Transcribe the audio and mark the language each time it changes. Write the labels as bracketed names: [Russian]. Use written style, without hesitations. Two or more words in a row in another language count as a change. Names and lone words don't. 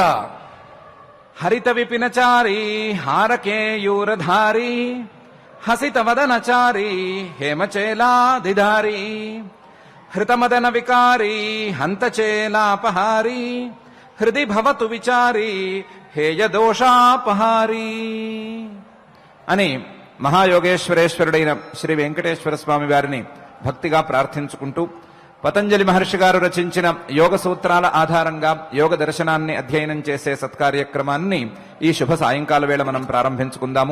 [Sanskrit] हरित विपिनचारी हारकेयूरधारी हसित वदनचारी हेमचेलाधिधारी हृतमदन विकारी हंतचेलापहारी हृदि भवतु विचारी हेय दोषापहारी [Telugu] అని మహాయోగేశ్వరేశ్వరుడైన శ్రీ వెంకటేశ్వర స్వామి వారిని భక్తిగా ప్రార్థించుకుంటూ పతంజలి మహర్షి గారు రచించిన యోగ సూత్రాల ఆధారంగా యోగ దర్శనాన్ని అధ్యయనం చేసే సత్కార్యక్రమాన్ని ఈ శుభ సాయంకాల వేళ మనం ప్రారంభించుకుందాము.